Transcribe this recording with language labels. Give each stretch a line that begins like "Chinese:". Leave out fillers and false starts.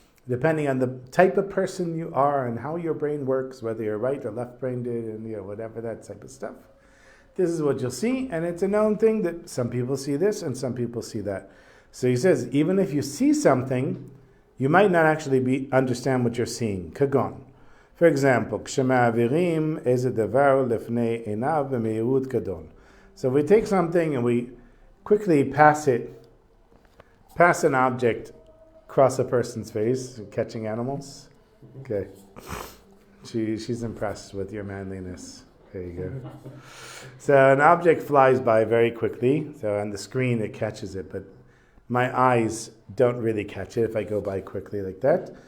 English: Depending on the type of person you are and how your brain works, whether you're right or left-brained, and whatever, that type of stuff. This is what you'll see, and it's a known thing that some people see this and some people see that. So he says, even if you see something, you might not actually understand what you're seeing.
Hebrew: Kagon.
English: For example,
Hebrew: כשמעבירים איזה דבר לפני עיניו במהירות גדול.
English: So we take something and we quickly pass an object across a person's face, catching animals. Okay. She's impressed with your manliness. There you go. So an object flies by very quickly. So on the screen it catches it, but my eyes don't really catch it if I go by quickly like that.